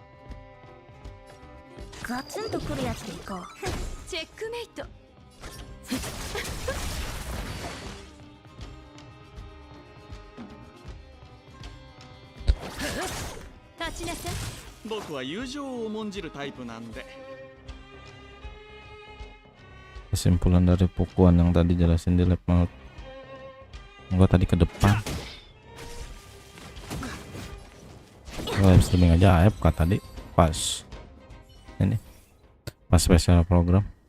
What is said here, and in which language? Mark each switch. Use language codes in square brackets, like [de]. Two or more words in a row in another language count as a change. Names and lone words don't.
[ja] ガツンとくるやつでいこう。チェックメイト。立ちなさい。僕は友情を重んじるタイプなんで。 [id] Kesimpulan dari pukulan yang tadi jelasin di lab maut. Gua tadi ke depan. [en] Live streaming [id] aja AFK tadi pas ini pas [en] special program.